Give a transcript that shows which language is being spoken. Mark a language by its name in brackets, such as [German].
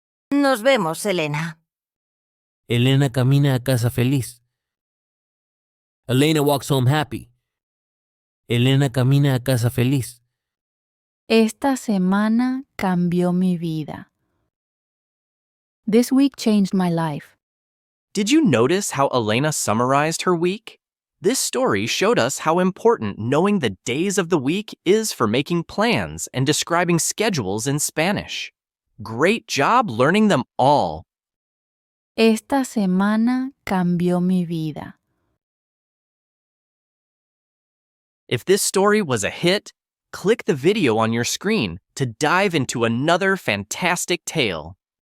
[Spanish] Nos vemos, Elena. Elena camina a casa feliz. [English] Elena walks home happy. [Spanish] Elena camina a casa feliz. Esta semana cambió mi vida. [English] This week changed my life. Did you notice how Elena summarized her week? This story showed us how important knowing the days of the week is for making plans and describing schedules in Spanish. Great job learning them all. [Spanish] Esta semana cambió mi vida. [English] If this story was a hit, click the video on your screen to dive into another fantastic tale.